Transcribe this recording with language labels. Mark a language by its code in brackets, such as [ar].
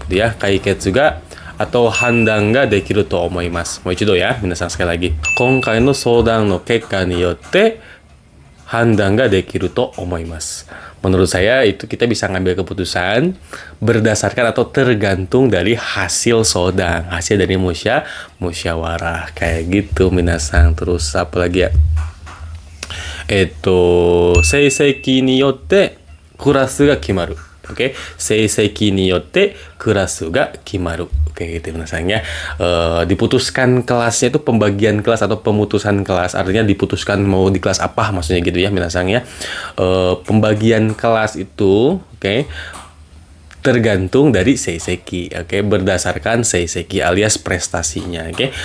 [ja] Ya, 解決が atau 判断ができると思います。もう一度ya, [id] minasan sekali lagi. [ja] 今回の相談の結果によって判断ができると思います。 [id] Menurut saya itu kita bisa ngambil keputusan berdasarkan atau tergantung dari hasil sodang, hasil dari musyawarah kayak gitu minasan. Terus apa lagi ya? [ja] 成績によってクラスが決まる。 Oke, 成績によってクラスが決まる. [id] Oke, gitu minasangnya. Diputuskan kelasnya itu pembagian kelas atau pemutusan kelas. Artinya diputuskan mau di kelas apa maksudnya gitu ya minasangnya. Pembagian kelas itu, oke, tergantung dari seiseki, oke, berdasarkan seiseki alias prestasinya, oke.